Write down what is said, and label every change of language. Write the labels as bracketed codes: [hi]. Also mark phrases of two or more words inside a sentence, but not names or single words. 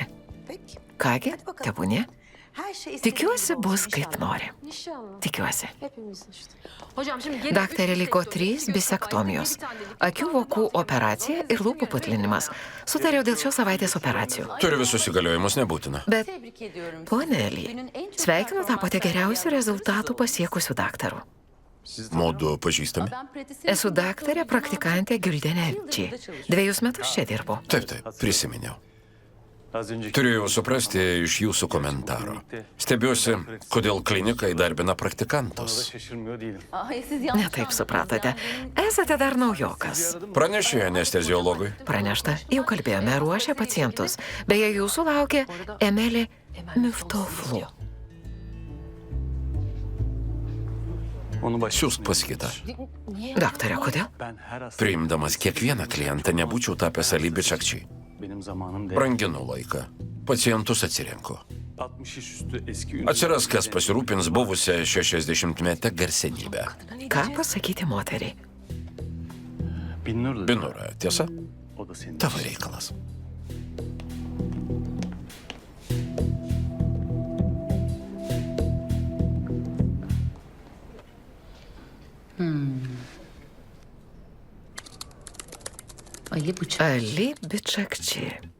[tr] Peki. [lt] Kągi, tebūnie. [tr] Her şey [lt] Tikiuosi [tr] istediğin gibi [lt] bus [tr] olsun [lt] kaip [tr] inşallah. [lt] nori. [tr] İnşallah. [lt] Tikiuosi. [tr] Hepimizin işte. Hocam şimdi gene [lt] Daktarė, [tr] üç [lt] liko [tr] sektöre [lt] 3 [tr] gidiyor. [lt] bisektomijos. [tr] Bir tane dedik. [lt] Akių vokų operacija ir lūpų putlinimas. Sutariau dėl šios savaitės operacijų. Turi visus įgaliojimus, nebūtina. Bet, [tr] Tebrik ediyorum. [lt] ponė Eli, sveikinu tapote geriausių rezultatų pasiekusių daktarų. Mudu pažįstami? Esu daktarė praktikantė Gildenevičiai. 2 metus čia dirbu. Taip, prisiminiau. [tr] Az önceki [lt] Turėjau suprasti iš jūsų komentaro. Stebiuosi, kodėl klinika įdarbina [tr] Ona da [lt] praktikantus. [tr] şaşırmıyor değilim. [lt] Ne taip supratote. Esate dar naujokas. Pranešė anesteziologui. Pranešta, jau kalbėjome, ruošia pacientus. Beje, jūsų laukia Emelė Miftoflu. [tr] Onu [lt] Siūsk pas kitą. Daktarė, kodėl? [tr] Ben her hasta [lt] Priimdamas kiekvieną klientą nebūčiau tapęs Ali Bičakčiai. [tr] benim zamanım değil. [lt] Branginu laiką. Pacientus atsirenku. [tr] 60 yaş üstü eski ünlü. [lt] Atsiras, kas pasirūpins buvusią 60-metę garsenybę. Ką pasakyti moteriai? Binnur. Binura, tiesa? [tr] O da senin. [lt] Tavo reikalas. Ali Bičakčiai.